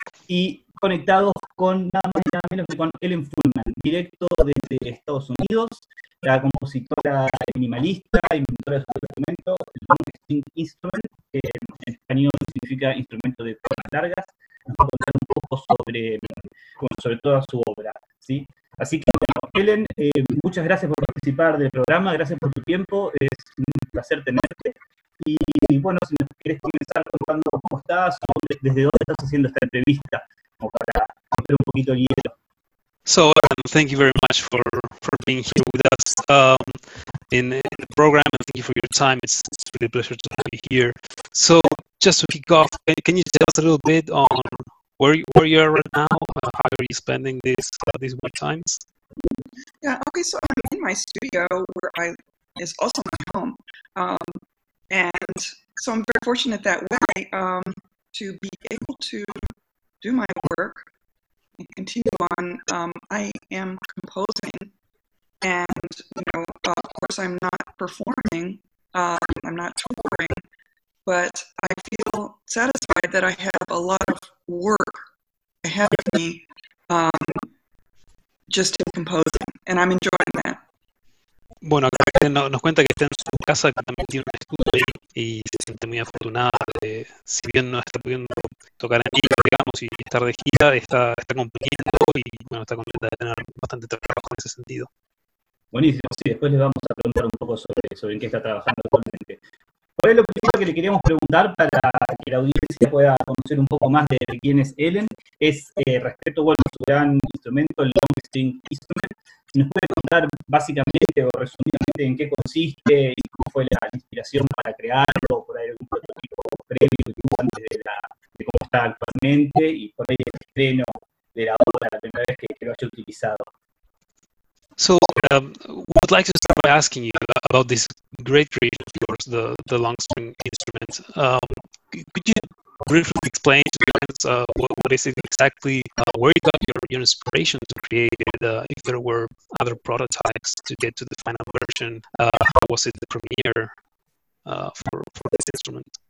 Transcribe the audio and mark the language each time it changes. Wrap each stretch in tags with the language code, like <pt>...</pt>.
<es>Y conectados con nada más y nada menos que con Ellen Fullman, directo desde Estados Unidos, la compositora minimalista, inventora de su instrumento, el Long String Instrument, que en español significa instrumento de cuerdas largas. Nos va a contar un poco sobre toda su obra, ¿sí? Así que, bueno, Helen, muchas gracias por participar del programa, gracias por tu tiempo, es un placer tenerte. Y bueno, si nos quieres comenzar contando cómo estás o desde dónde estás haciendo esta entrevista, como para romper un poquito el hielo.</es> <en>So, thank you very much for being here with us in the program, and thank you for your time. It's really a pleasure to be here. So, just to kick off, can you tell us a little bit on where you are right now? How are you spending these weird times? Yeah, okay, so I'm in my studio, is also my home. And so I'm very fortunate that way to be able to do my work and continue on. I am composing, and you know, of course I'm not performing, I'm not touring, but I feel satisfied that I have a lot of work ahead of me just in composing, and I'm enjoying that.</en> <es>Bueno, nos cuenta que está en su casa, que también tiene un estudio ahí, y se siente muy afortunada de, si bien no está pudiendo tocar en vivo, digamos, y estar de gira, está cumpliendo y bueno, está contenta de tener bastante trabajo en ese sentido. Buenísimo, sí, después les vamos a preguntar un poco sobre en qué está trabajando actualmente. ¿Cuál es lo primero que le queríamos preguntar para que la audiencia pueda conocer un poco más de quién es Helen? Es respecto a su gran instrumento, el Long String Instrument. ¿Nos puede contar básicamente o resumidamente en qué consiste y cómo fue la inspiración para crearlo, por ahí algún prototipo previo antes de cómo está actualmente y por ahí el estreno de la obra, la primera vez que lo haya utilizado?</es> <en>So, we would like to start by asking you about this great creation of yours, the long string instrument. Could you briefly explain to us what is it exactly, where you got your inspiration to create it, if there were other prototypes to get to the final version, how was it the premiere for this instrument?</en>